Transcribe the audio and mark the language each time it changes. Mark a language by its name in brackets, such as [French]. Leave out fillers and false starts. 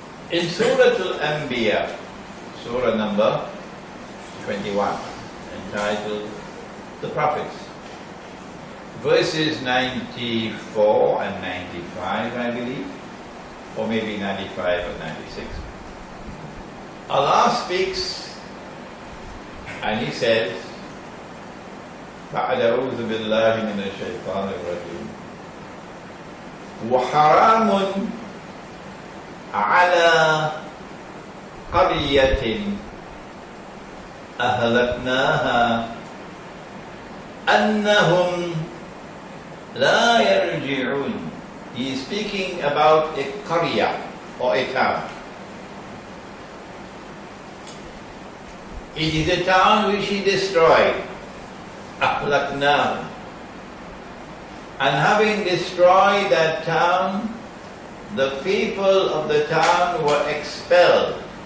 [English] In Surah Al-Anbiya, Surah number 21, entitled The Prophets, verses 94 and 95, I believe, or maybe 95 or 96. Allah speaks and He says, [Arabic] فَأَعُوذُ بِاللَّهِ مِنَ الشَّيْطَانِ الرَّجِيمِ وَحَرَامٌ عَلَى قَرْيَةٍ أَهْلَكْنَاهَا أَنَّهُمْ لَا يَرْجِعُونَ. [English] He is speaking about a qarya or a town. It is a town which He destroyed. [Arabic] أَهْلَكْنَاهُ. [English] And having destroyed that town, the people of the town were expelled.